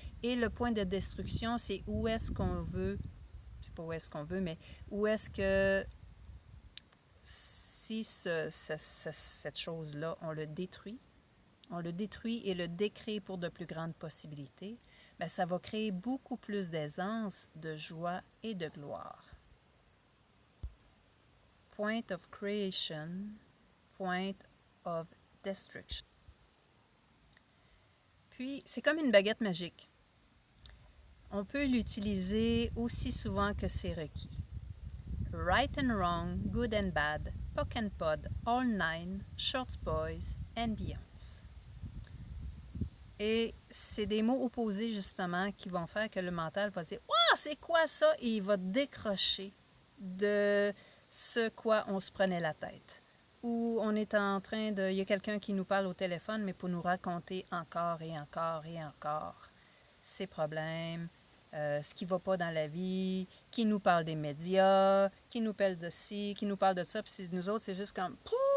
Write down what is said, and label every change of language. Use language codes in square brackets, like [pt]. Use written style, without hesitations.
[fr] Et le point de destruction, c'est où est-ce qu'on veut, c'est pas où est-ce qu'on veut, mais où est-ce que si cette chose-là, on le détruit et le décrée pour de plus grandes possibilités, bien, ça va créer beaucoup plus d'aisance, de joie et de gloire. [en] Point of creation, point of destruction. [fr] Puis, c'est comme une baguette magique. On peut l'utiliser aussi souvent que c'est requis. [en] Right and wrong, good and bad, POC and POD, all nine, short boys and beyonds. [fr] Et c'est des mots opposés, justement, qui vont faire que le mental va dire « Wow, c'est quoi ça? » Et il va décrocher de ce quoi on se prenait la tête. Ou on est en train de... Il y a quelqu'un qui nous parle au téléphone, mais pour nous raconter encore et encore et encore ses problèmes, ce qui ne va pas dans la vie, qui nous parle des médias, qui nous parle de ci, qui nous parle de ça, puis nous autres, c'est juste comme « Pouh,